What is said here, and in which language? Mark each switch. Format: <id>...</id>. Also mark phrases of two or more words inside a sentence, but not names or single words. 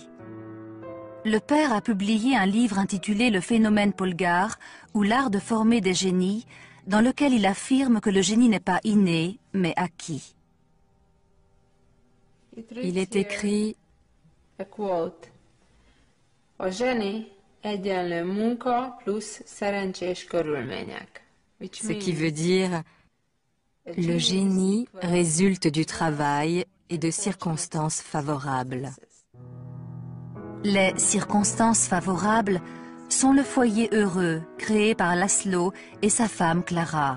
<fr>Le père a publié un livre intitulé « Le phénomène Polgar » ou l'art de former des génies, dans lequel il affirme que le génie n'est pas inné, mais acquis. Il est écrit</fr> <en>A quote.</en> <hu>A zseni egyenlő munka plusz szerencsés körülmények.</hu> <fr>Ce qui veut dire le génie résulte du travail et de circonstances favorables. Les circonstances favorables sont le foyer heureux créé par László et sa femme Clara.</fr>